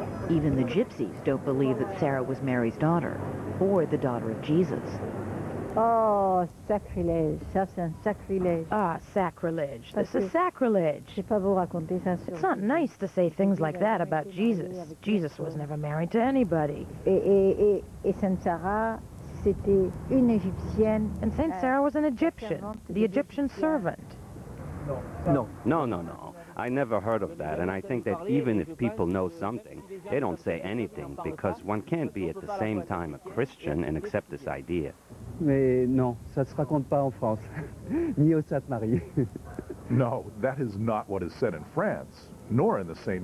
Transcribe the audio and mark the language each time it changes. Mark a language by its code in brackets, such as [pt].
[en] Even the gypsies don't believe that Sarah was Mary's daughter, or the daughter of Jesus. [fr] Oh, sacrilège. Ça, c'est un sacrilège. Ah, sacrilege. [en] This is sacrilege. It's not nice to say things like that about Jesus. Jesus was never married to anybody. [fr] Et Sainte Sarah, c'était une Égyptienne. [en] And Saint Sarah was an Egyptian, the Egyptian servant. No. I never heard of that, and I think that even if people know something, they don't say anything, because one can't be at the same time a Christian and accept this idea. [fr] Mais non, ça se raconte pas en France, ni au Sainte Marie. [en] No, that is not what is said in France, nor in the St.